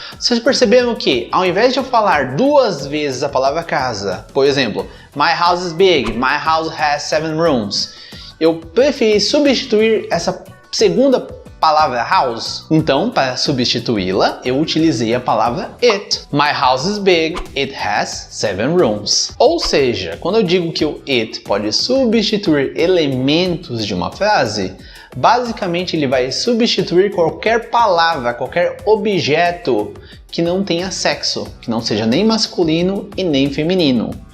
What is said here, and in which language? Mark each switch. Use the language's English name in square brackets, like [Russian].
[Portuguese] Vocês perceberam que, ao invés de eu falar duas vezes a palavra casa, por exemplo, [English] my house is big, my house has 7 rooms, [Portuguese] eu preferi substituir essa segunda palavra house. Então, para substituí-la, eu utilizei a palavra it. [English] My house is big, it has 7 rooms. [Portuguese] Ou seja, quando eu digo que o it pode substituir elementos de uma frase, basicamente ele vai substituir qualquer palavra, qualquer objeto que não tenha sexo, que não seja nem masculino e nem feminino.